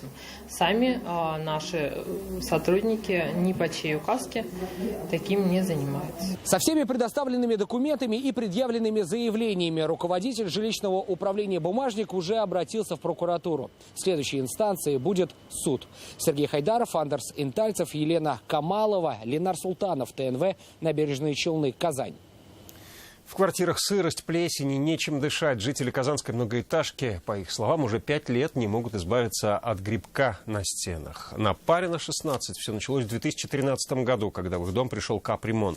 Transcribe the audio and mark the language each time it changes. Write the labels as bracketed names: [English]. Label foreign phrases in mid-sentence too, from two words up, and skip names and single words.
[Russian] Сами наши сотрудники ни по чьей указке таким не занимаются. Со всеми предоставленными документами и предъявленными заявлениями руководитель жилищного управления «Бумажник» уже обратился в прокуратуру. Следующей инстанцией будет суд. Сергей Хайдаров, Андерс Интальцев, Елена Камалова, Ленар Султанов, ТНВ, Набережные Челны, Казань. В квартирах сырость, плесень и нечем дышать. Жители казанской многоэтажки, по их словам, уже 5 лет не могут избавиться от грибка на стенах. На Парина 16 все началось в 2013 году, когда в их дом пришел капремонт.